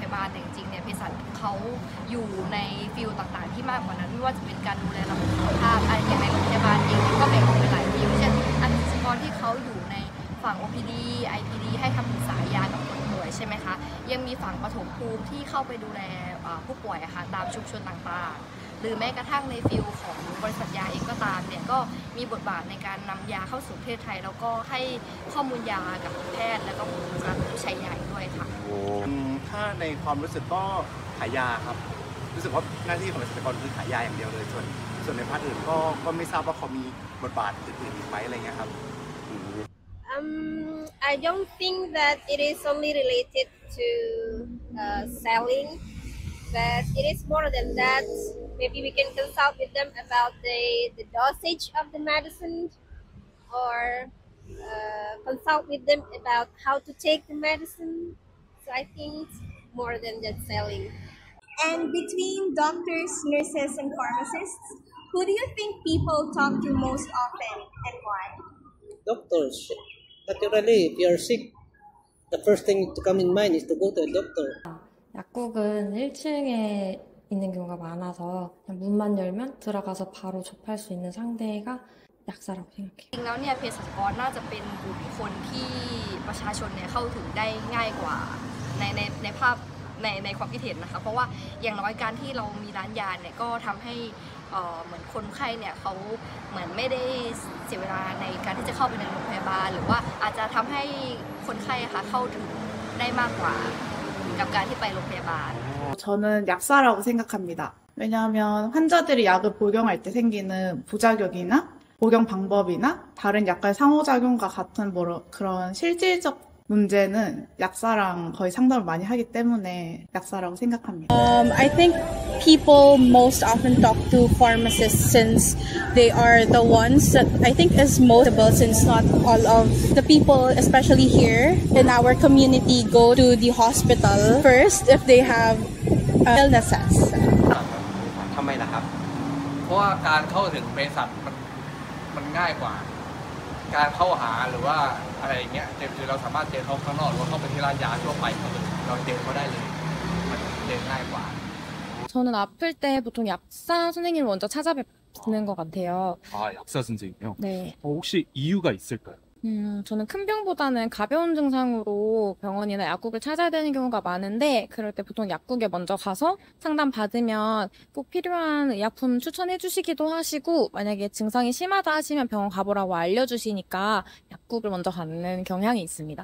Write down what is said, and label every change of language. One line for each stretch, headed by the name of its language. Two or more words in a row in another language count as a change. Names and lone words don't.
Thai: ยาบาลแต่จริงๆเนี่ยเภสัชเขาอยู่ในฟิลต่างๆที่มากกว่านั้นไม่ว่าจะเป็นการดูแลระบบสุขภาพอย่างในโรงพยาบาลเองก็แบ่งออกเป็นหลายฟิลเช่นเภสัชกรที่เขาอยู่ในฝั่ง OPD IPD ให้คำปรึกษายากับคนป่วยใช่ไหมคะยังมีฝั่งปฐมภูมิที่เข้าไปดูแลผู้ป่วยค่ะตามชุมชนต่างๆหรือแม้กระทั่งในฟิลของบริษัทยาเองก็ตามเนี่ยก็มีบทบาทในการนำยาเข้าสู่ประเทศไทยแล้วก็ให้ข้อมูลยากับแพทย์และก็การใช้ยาด้วยค่ะ ถ้าในความรู้สึกก็ขายยาครับรู้สึกว่าหน้าที่ของเภสัชกรคือขายยาอย่างเดียวเลยส่วนในภาคอื่นก็ไม่ทราบว่าเขามีบทบาทอื่นๆอีกไหมอะไรเงี้ยครับ
English: I don't think that it is only related to selling, but it is more than that. Maybe we can consult with them about the dosage of the medicine, or consult with them about how to take the medicine. So I think it's more than just selling. And between doctors, nurses, and pharmacists, who do you think people talk to most often and why? Doctors. Naturally, if you are sick, the first thing to come in mind is to go to a doctor.
Korean: 약국은 1층에 있는 경우가 많아서 그냥 문만 열면 들어가서 바로 접할 수 있는 상대가 약사라고 생각해요.
Thai: จริงแล้วเนี่ยเภสัชกรน่าจะเป็นกลุ่มคนที่ประชาชนเนี่ยเข้าถึงได้ง่ายกว่าในภาพในความคิดเห็นนะคะเพราะว่าอย่างน้อยการที่เรามีร้านยาเนี่ยก็ทำให้เหมือนคนไข้เนี่ยเขาเหมือนไม่ได้เสียเวลาในการที่จะเข้าไปในโรงพยาบาลหรือว่าอาจจะทำให้คนไข้ค่ะเข้าถึงได้มากกว่ากับการที่ไปโรงพยาบาล
Korean: 저는 약사라고 생각합니다. 왜냐하면 환자들이 약을 복용할 때 생기는 부작용이나 복용 방법이나 다른 약과의 상호작용과 같은 그런 실질적 문제는 약사랑 거의 상담을 많이 하기 때문에 약사라고 생각합니다.
English: I think people most often talk to pharmacists since they are the ones that I think is most available, since not all of the people, especially here in our community, go to the hospital first if they have illnesses.
Thai: ทำไมล่ะครับเพราะว่าการเข้าถึงเภสัชมันง่ายกว่าการเข้าหาหรือว่าอะไรอย่างเงี้ยคือเราสามารถเจอเขาข้างนอกหรือว่าเข้าไปที่ร้านยาทั่วไปเราเจอเขาได้เลยมันเจอง่ายกว่า
Korean: 저는 아플 때 보통 약사 선생님을 먼저 찾아뵙는 것 같아요. 아, 약사 선생님이요? 네. 혹시 이유가 있을까요? 저는 큰 병보다는 가벼운 증상으로 병원이나 약국을 찾아야 되는 경우가 많은데 그럴 때 보통 약국에 먼저 가서 상담 받으면 꼭 필요한 의약품 추천해 주시기도 하시고 만약에 증상이 심하다 하시면 병원 가보라고 알려주시니까 약국을 먼저 가는 경향이 있습니다.